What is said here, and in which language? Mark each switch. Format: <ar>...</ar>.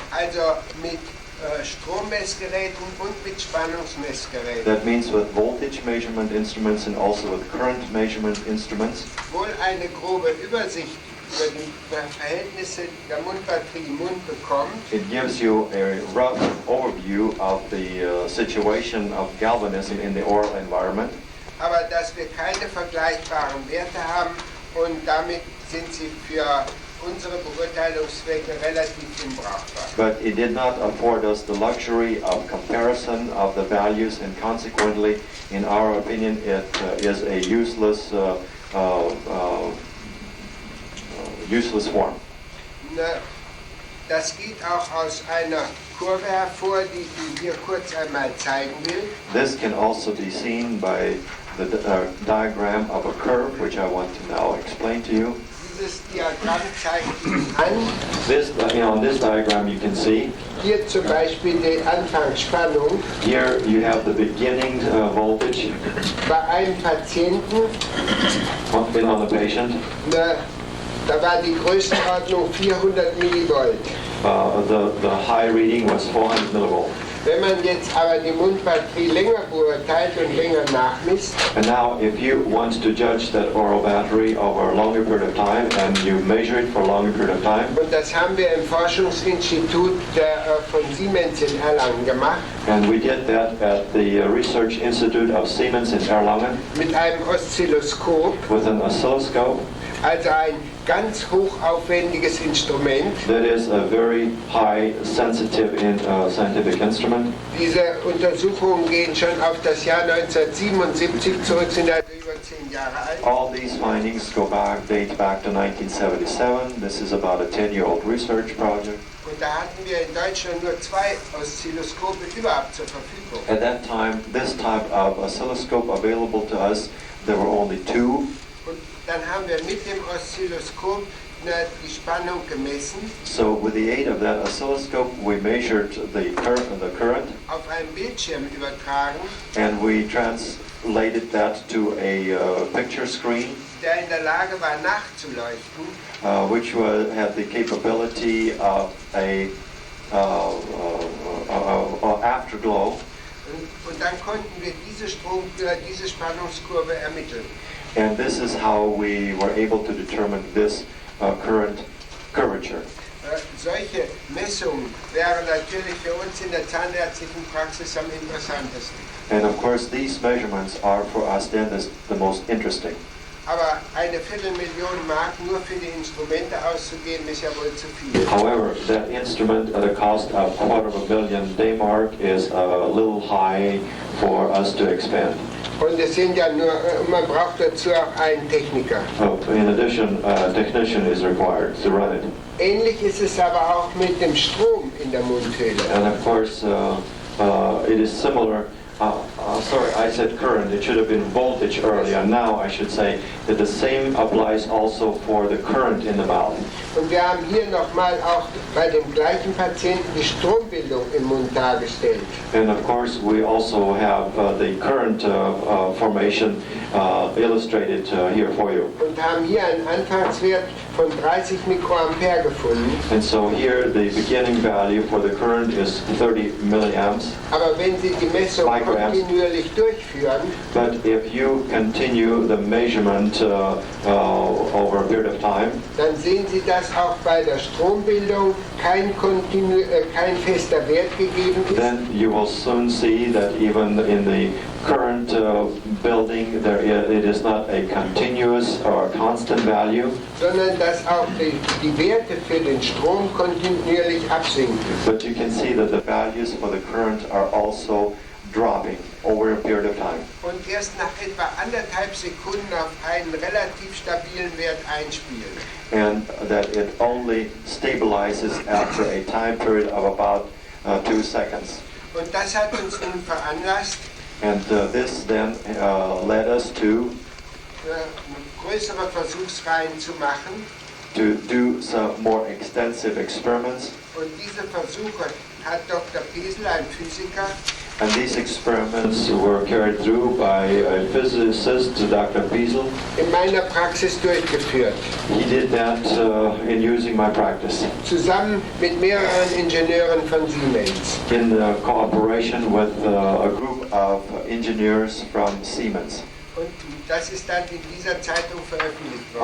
<de>also mit Strommessgeräten und mit Spannungsmessgeräten,</de> <en>that means with voltage measurement instruments and also with current measurement instruments,</en> <de>wohl eine grobe Übersicht über die Verhältnisse der Mundbatterie im Mund bekommt,</de> <en>it gives you a rough overview of the situation of galvanism in the oral environment,</en> <de>aber dass wir keine vergleichbaren Werte haben und damit sind sie für unsere Beurteilungszwecke relativ unbrauchbar.</de> <en>But it did not afford us the luxury of comparison of the values, and consequently, in our opinion, it is a useless form.</en> <de>Das geht auch aus einer Kurve hervor, die ich hier kurz einmal zeigen will.</de> <en>This can also be seen by the diagram of a curve, which I want to now explain to you.</en> <de>Dieses Diagramm zeigt Ihnen an.</de> <en>On this diagram you can see.</en> <de>Hier zum Beispiel die Anfangsspannung.</de> <en>Here you have the beginning voltage</en> <de>Bei einem Patienten,</de> <en>on the patient.</en> <de>Da war die Größenordnung 400 Millivolt.</de> <en>The high reading was 400 millivolt.</en> <de>Wenn man jetzt aber die Mundbatterie länger beurteilt und länger nachmisst,</de> <en>And now if you want to judge that oral battery over a longer period of time and you measure it for a longer period of time,</en> <de>und das haben wir im Forschungsinstitut von Siemens in Erlangen gemacht,</de> <en>and we did that at the Research Institute of Siemens in Erlangen</en> <de>mit einem Oszilloskop,</de> <en>with an oscilloscope.</en> <de>also ein ganz hochaufwendiges Instrument.</de> <en>That is a very high sensitive scientific instrument.</en> <de>Diese Untersuchungen gehen schon auf das Jahr 1977 zurück, sind also über 10 Jahre alt.</de> <en>All these findings date back to 1977. This is about a 10-year-old research project.</en> <de>Und da hatten wir in Deutschland nur 2 Oszilloskope überhaupt zur Verfügung.</de> <en>At that time, this type of oscilloscope available to us, there were only 2.</en> <de>Und dann haben wir mit dem Oszilloskop die Spannung gemessen.</de> <en>So with the aid of that oscilloscope, we measured the current,</en> <de>auf einen Bildschirm übertragen,</de> <en>and we translated that to a picture screen,</en> <de>der in der Lage war nachzuleuchten.</de> <en>Which had the capability of a afterglow.</en> <de>Und dann konnten wir diese Spannungskurve ermitteln.</de> <en>And this is how we were able to determine this current curvature.</en> <de>Solche Messungen wären natürlich für uns in der zahnärztlichen Praxis am interessantesten.</de> <en>And of course these measurements are for us then the most interesting.</en> <de>Aber eine Viertelmillion Mark nur für die Instrumente auszugeben, ist ja wohl zu viel.</de> <en>However, that instrument at a cost of $250,000 D-mark is a little high for us to expend.</en> <de>Und es sind ja nur, man braucht dazu auch einen Techniker.</de> <en>In addition, a technician is required to run it.</en> <de>Ähnlich ist es aber auch mit dem Strom in der Mundhöhle.</de> <en>And of course, it is similar. Sorry, I said current. It should have been voltage earlier. Now I should say that the same applies also for the current in the mouth.</en> <de>Und wir haben hier nochmal auch bei dem gleichen Patienten die Strombildung im Mund dargestellt.</de> <en>And of course, we also have the current formation illustrated here for you.</en> <de>Und haben hier einen Anfangswert von 30 Mikroampere gefunden.</de> <en>And so here the beginning value for the current is 30 milliamps.</en> <de>Aber wenn Sie die Messung kontinuierlich durchführen,</de> <en>but if you continue the measurement over a period of time,</en> <de>dann sehen Sie, dass auch bei der Strombildung kein fester Wert gegeben ist.</de> <en>then you will soon see that even in the current building it is not a continuous or constant value,</en> <de>sondern dass auch die Werte für den Strom kontinuierlich absinken.</de> <en>but you can see that the values for the current are also dropping over a period of time.</en> <de>Und erst nach etwa 1,5 Sekunden auf einen relativ stabilen Wert einspielen.</de> <en>And that it only stabilizes after a time period of about 2 seconds.</en> <de>Und das hat uns nun veranlasst,</de> <en>And this then led us to</en> <de>größere Versuchsreihen zu machen.</de> <en>to do some more extensive experiments.</en> <de>Und diese Versuche hat Dr. Pesel, ein Physiker,</de> <en>And these experiments were carried through by a physicist, Dr. Piesel.</en> <de>in meiner Praxis durchgeführt.</de> <en>He did that in using my practice,</en> <de>Zusammen mit mehreren Ingenieuren von Siemens.</de> <en>in cooperation with a group of engineers from Siemens.</en> <de>Und das ist dann in dieser Zeitung veröffentlicht worden.</de>